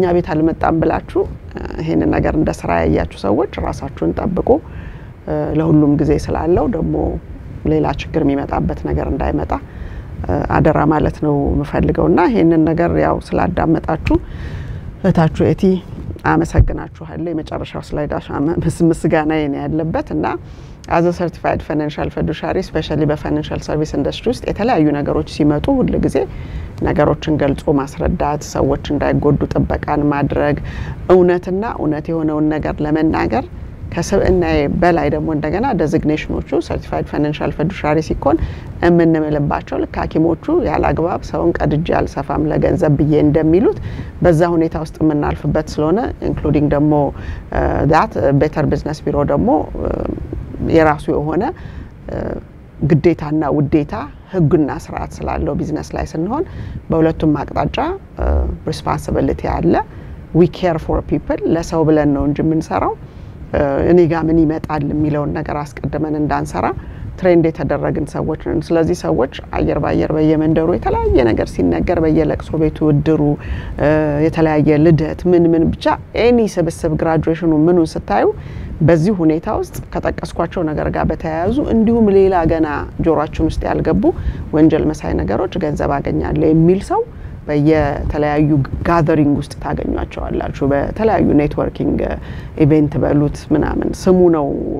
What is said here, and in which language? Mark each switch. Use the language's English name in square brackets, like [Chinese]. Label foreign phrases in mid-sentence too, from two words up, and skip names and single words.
[Amharic] ቤት አልመጣም ብላችሁ ይሄን ነገር እንደ ስራ ያያችሁ ሰዎች ራሳችሁን ጠብቁ ለሁሉም ጊዜ ስላለው ደግሞ ሌላ ችግር የሚመጣበት ነገር እንዳይመጣ አደራ ማለት ነው መፈልገውና ይሄንን ነገር ያው ስላዳመጣችሁ እታችሁ እቲ አመሰግናችኋለሁ የመጨረሻው ስላይዳሽ ምስጋና የኔ ያለበትና [English] as a certified financial fiduciary [Amharic] especially [English] financial service industry [Amharic] ውስጥ የተለያዩ ነገሮች ሲመጡ ሁሉ ጊዜ ነገሮችን ገልጾ ማስረዳት ሰዎች እንዳይጎዱ ጥበቃን ማድረግ እውነትና እውነት የሆነውን ነገር ለመናገር ከሰብእናዬ በላይ ደግሞ እንደገና ዴዚግኔሽኖቹ [English] certified financial fiduciary [Amharic] ሲኮን እምንመለባቸው ለካኪሞቹ ያላግባብ ሰውን ቀድጄ አልሰፋም ለገንዘብ ብዬ እንደሚሉት በዛ ሁኔታ ውስጥ ምናልፍበት ስለሆነ ኢንክሉዲንግ ደግሞ [English] that better business [Amharic] ቢሮ ደግሞ የራሱ የሆነ ግዴታና ውዴታ ህግና ስርዓት ስላለው ቢዝነስ ላይ ስንሆን በሁለቱም አቅጣጫ ሪስፖንሲቢሊቲ አለ [English] we care for people [Amharic] ለሰው ብለን ነው እንጂ ምን ሰራው እኔ ጋር ምን ይመጣል የሚለውን ነገር አስቀድመን እንዳንሰራ ትሬንድ የተደረግን ሰዎች ነን ስለዚህ ሰዎች አየር ባየር በየመንደሩ የተለያየ ነገር ሲነገር በየለቅሶ ቤቱ እድሩ የተለያየ ልደት ምን ብቻ ኤኒ ስብስብ ግራጁዌሽኑ ምኑን ስታዩ በዚህ ሁኔታ ውስጥ ከተቀስኳቸው ነገር ጋር በተያያዙ እንዲሁም ሌላ ገና ጆሮአችን ውስጥ ያልገቡ ወንጀል መሳይ ነገሮች ገንዘብ አገኛለሁ የሚል ሰው በየተለያዩ ጋዘሪንግ ውስጥ ታገኙአቸዋላችሁ በተለያዩ [English] networking event [Amharic] በሉት ምናምን ስሙ ነው